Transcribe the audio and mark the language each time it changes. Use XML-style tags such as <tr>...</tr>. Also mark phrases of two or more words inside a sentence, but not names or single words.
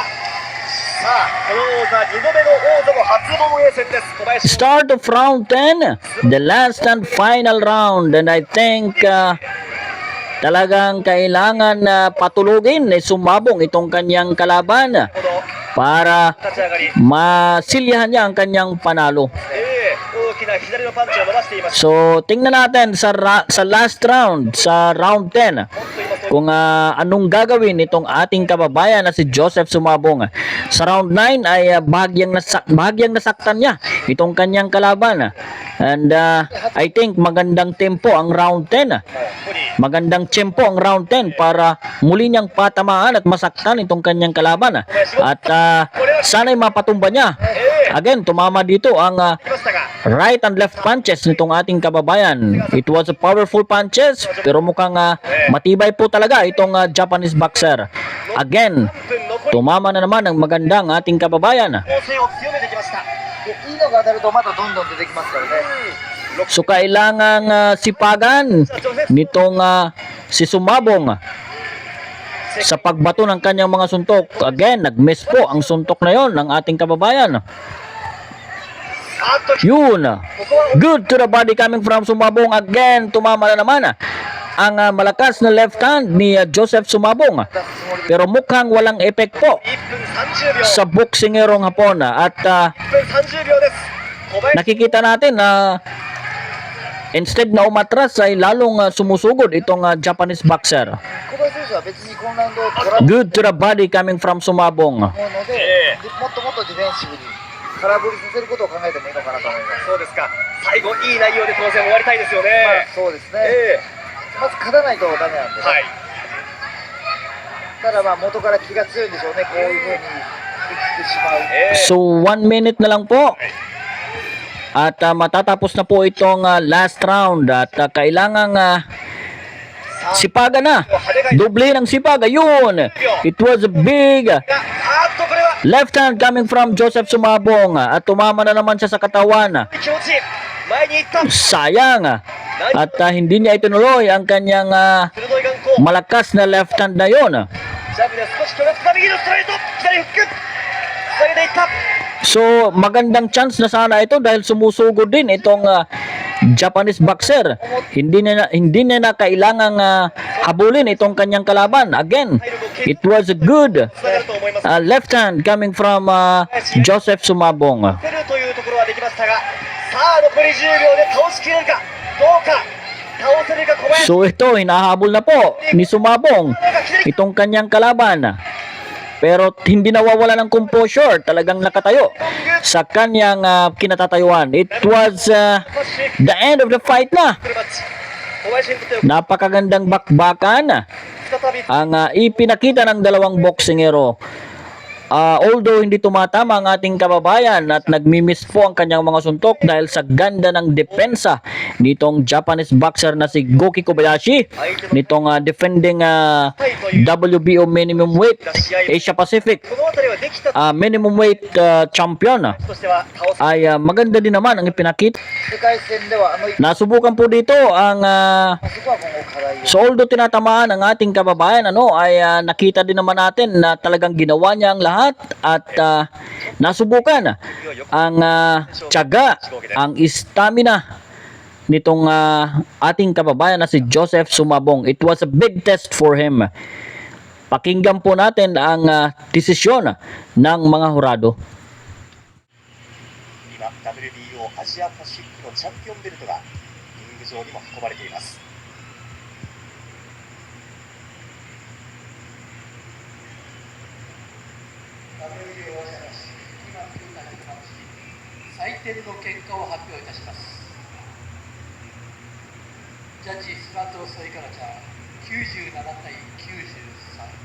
<ja>さあこの王座2度目の王座の初防衛戦です。小林</ja> <en>Start of round 10, the last and final round, and I think</en> <tl>talagang kailangan na patulugin ni Sumabong itong kanyang kalaban</tl> <ja>ほど</ja> <tl>para</tl> <ja>立ち上がり、</ja> <tl>masilyahan niya ang kanyang panalo.</tl> <ja>大きな左のパンチを伸ばしています。</ja> <tl>So, tingnan natin sa</tl> <en>last round,</en> <tl>sa</tl> <en>round 10,</en> <ja>本当に今そう</ja> <tl>kung anong gagawin itong ating kababayan na si Joseph Sumabong. Sa round 9 ay bahagyang nasaktan niya itong kanyang kalaban.</tl> <en>And I think</en> <tl>magandang tempo ang</tl> <en>round 10.</en> <ja>ここに</ja> <tl>Magandang tempo ang</tl> <en>round 10</en> <tl>para muli niyang patamaan at masaktan itong kanyang kalaban. At sana'y mapatumba niya. Again, tumama dito ang</tl> <ja>来ましたが、</ja> <en>right and left punches</en> <tl>nitong ating kababayan.</tl> <en>It was a powerful punches</en> <tl>pero mukhang matibay po talaga itong</tl> <en>Japanese boxer.</en> <tl>Again,</tl> <ja>分残り</ja> <tl>tumama na naman ang magandang ating kababayan.</tl> <ja>攻勢を強めてきました。でいいのが当たるとまたどんどん出てきますからね。</ja> <tl>So kailangang sipagan nitong si Sumabong sa pagbato ng kanyang mga suntok. Again, nag-miss po ang suntok na yon ng ating kababayan.</tl> <ja>あっと</ja> <tl>Yun.</tl> <ja>ここは</ja> <en>Good to the body coming from Sumabong.</en> <tl>Again, tumama na naman ang malakas na left hand ni Joseph Sumabong.</tl> <ja>出すつもりで</ja> <tl>Pero mukhang walang effect po</tl> <ja>1 分30秒。</ja> <tl>sa boksingerong Hapon. At</tl> <ja>1 分30秒です。小林</ja> <tl>nakikita natin na instead na umatras ay lalong sumusugod itong</tl> <en>Japanese boxer.</en> <ja>小林選手は別にこのラウンドを取らない</ja> <en>Good to the body coming from Sumabong.</en> <ja>と思うので、でもっともっとディフェンシブに空振りさせることを考えてもいいのかなと思います。そうですか。最後いい内容で当然終わりたいですよね。まあそうですね。まず勝たないとダメなんでね。はい。ただまあ元から気が強いんでしょうね。こういう風に打ってしまう。</ja> <tl>So</tl> <en>1 minute</en> <tl>na lang po. At matatapos na po itong</tl> <en>last round</en> <tl>at kailangang sipagan na. Doble ng sipag. Ayun.</tl> <en>It was a big</en> <ja>あっとこれは</ja> <en>left hand coming from Joseph Sumabong.</en> <tl>At tumama na naman siya sa katawan.</tl> <ja>気持ちいい。前に行った。</ja> <tl>Sayang. At hindi niya itinuloy ang kanyang</tl> <ja>鋭い眼光。</ja> <tl>malakas na left hand na yon.</tl> <ja>ジャブで少し距離をつか右のストレート。左フック。つなげていった。</ja> <tl>So magandang chance na sana ito dahil sumusugod din itong</tl> <en>Japanese boxer.</en> <tl>Hindi na kailangang habulin itong kanyang kalaban.</tl> <en>Again, it was a good</en> <ja>つながると思います。</ja> <en>left hand coming from Joseph Sumabong.</en> <ja>出るというところはできましたが、さあ残り10秒で倒しきれるかどうか。倒せるか小林。</ja> <tl>So ito, hinahabol na po ni Sumabong itong kanyang kalaban. Pero hindi nawawala ng composure, talagang nakatayo sa kanyang kinatatayuan.</tl> <en>It was the end of the fight na.</en> <ja>フルマッチ。小林にとっては</ja> <tl>Napakagandang bakbakan</tl> <ja>再び</ja> <tl>ang ipinakita ng dalawang boksingero. Although hindi tumatama ang ating kababayan at nagmimiss po ang kanyang mga suntok dahil sa ganda ng depensa nitong</tl> <en>Japanese boxer</en> <tl>na si Goki Kobayashi, nitong</tl> <en>defending WBO minimum weight Asia Pacific</en> <ja>この辺りはできた</ja> <en>minimum weight champion</en> <ja>としては倒す。</ja> <tl>ay maganda din naman ang ipinakita.</tl> <ja>世界戦では</ja> <tl>Nasubukan po dito ang</tl> <ja>そこは今後課題を</ja> <tl>so although tinatamaan ang ating kababayan ay nakita din naman natin na talagang ginawa niya ang lahat at nasubukan ang tiyaga, ang stamina nitong ating kababayan na si Joseph Sumabong.</tl> <en>It was a big test for him.</en> <tl>Pakinggan po natin ang desisyon ng mga hurado.</tl> <ja>今 WBO アジアパシフィックのチャンピオンベルトがリング上にも運ばれています。採点の結果を発表いたします。ジャッジスマートソイカラちゃん 97対93。</ja>